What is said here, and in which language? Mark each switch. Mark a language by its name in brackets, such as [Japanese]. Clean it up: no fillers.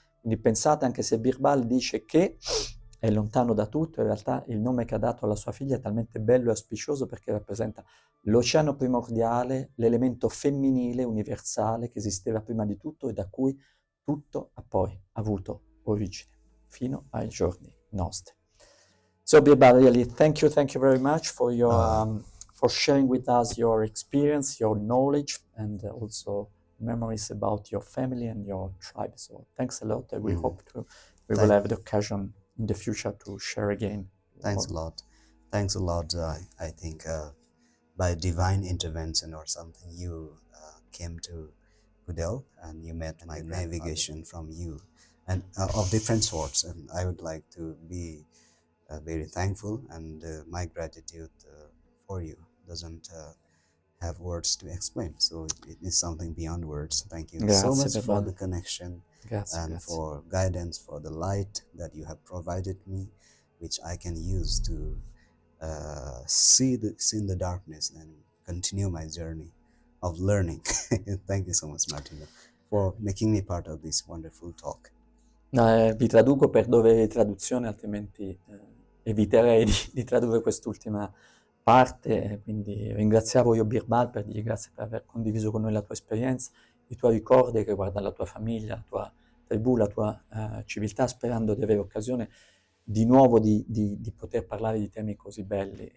[Italian] Quindi pensate, anche se Birbal dice che è lontano da tutto, in realtà il nome che ha dato alla sua figlia è talmente bello e auspicioso, perché rappresenta l'oceano primordiale, l'elemento femminile universale che esisteva prima di tutto e da cui tutto ha poi avuto origine, fino ai giorni nostri. [English] So Birbal, really, thank you very much for your for sharing with us your experience, your knowledge, and also memories about your family and your tribe. So thanks a lot, and we hope we will have the occasion in the future to share again. Thanks a lot. I think by divine intervention or something, you came to Goodell and you met my navigation from you, and of different sorts. And I would like to be very thankful, and my gratitude for you doesn't have words to explain. So it is something beyond words. Thank you so much for the connection and for guidance, for the light that you have provided me, which I can use to see in the darkness and continue my journey of learning. Thank you so much, Martino, for making me part of this wonderful talk. [Italian] Vi traduco per dovere di traduzione, altrimenti eviterei di tradurre quest'ultima parte, quindi ringraziavo io Birbal per dirgli grazie per aver condiviso con noi la tua esperienza, i tuoi ricordi che riguardano la tua famiglia, la tua tribù, la tua civiltà, sperando di avere occasione di nuovo di poter parlare di temi così belli.